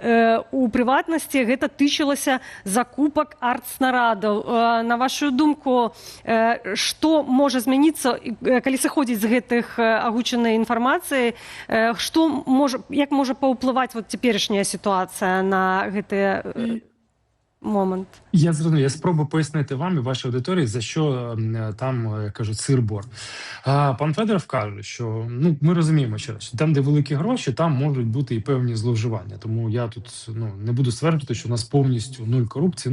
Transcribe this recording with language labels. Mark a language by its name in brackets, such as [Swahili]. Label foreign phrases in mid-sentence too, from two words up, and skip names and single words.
[Belarusian] У прыватнасці гэта тычылася закупак артснарадаў. На вашу думку, што можа змяніцца, калі сыходзіць з гэтых агучанай інфармацыі, як можа паўплываць цяперашняя сітуацыя на гэтыя момент. [Ukrainian] Я зрозумів, я спробую пояснити вам і вашій аудиторії, за що там, як кажуть, сир-бор. Пан Федоров каже, що ми розуміємо ще раз, що там, де великі гроші, там можуть бути і певні зловживання. Тому я тут не буду стверджувати, що у нас повністю нуль корупції.